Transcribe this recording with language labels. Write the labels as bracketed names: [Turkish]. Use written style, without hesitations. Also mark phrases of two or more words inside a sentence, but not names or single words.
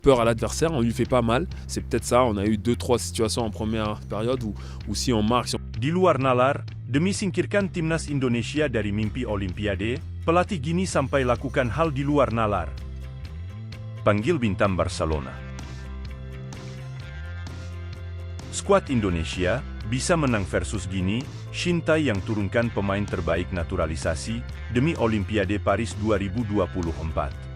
[French] peur à l'adversaire, on lui fait pas mal. C'est peut-être ça, on a eu 2-3 situations en première période où si on marque... [Indonesian] Di luar nalar, demi singkirkan timnas Indonesia dari mimpi Olimpiade, pelatih Gini sampai lakukan hal di luar nalar. Panggil bintang Barcelona. Skuad Indonesia bisa menang versus Gini, Shin Tae yang turunkan pemain terbaik naturalisasi demi Olimpiade Paris 2024.